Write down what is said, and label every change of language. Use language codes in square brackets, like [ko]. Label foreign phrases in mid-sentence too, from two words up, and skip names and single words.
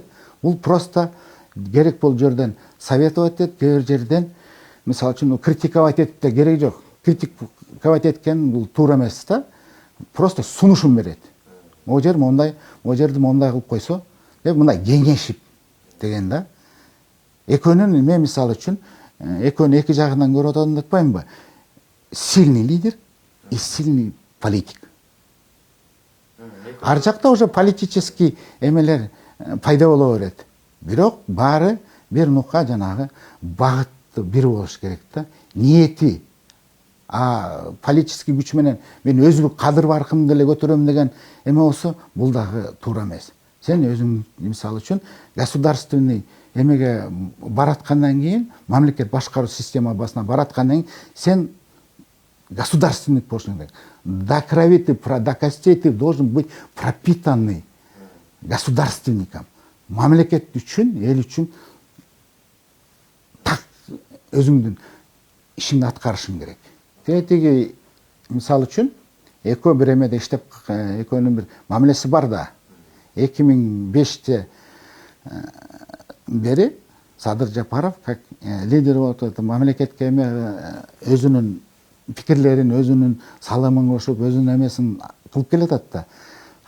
[ky] Бул просто керек бул жерден советовать этет, кээ бир жерден мисалы үчүн критиковать этип да кереги жок. Критиковать эткен бул туура эмес да. Просто сунушун берет. Могу жер мондай, могу жерди мондай кылып койсо, деп мындай кеңешип деген да. Экөөнүн мен мисалы үчүн экөөнүн эки жагынан көрүп атам деп атпаймынбы? [ru] Сильный лидер и сильный политик. [ky] Ар жакта уже политический эмелер пайда боло берет. Бирок баары бир нукка жанагы багыты бир болуш керек да. Ниети. А политический күч менен мен өзүмдүн кадыр баркымды эле көтөрөм деген эме болсо, бул дагы туура эмес. Сен өзүң мисалы үчүн государственный эмеге бараткандан кийин, мамлекет башкаруу системасына бараткандан кийин сен государственник болушуң керек. [ru] До крови ты, до костей ты должен быть пропитанный государственником. [ky] Мамлекет үчүн, эл үчүн так өзүңдүн ишиңди аткарышың керек. Тиги мисалы үчүн экөө бир эмеде иштеп, экөөнүн бир мамилеси бар да. 2005-те бери Садыр Жапаров [ru] как лидер [ky] болуп мамлекетке эме өзүнүн пикирлерин, өзүнүн салымын кошуп, өзүнүн эмесин кылып келатат да.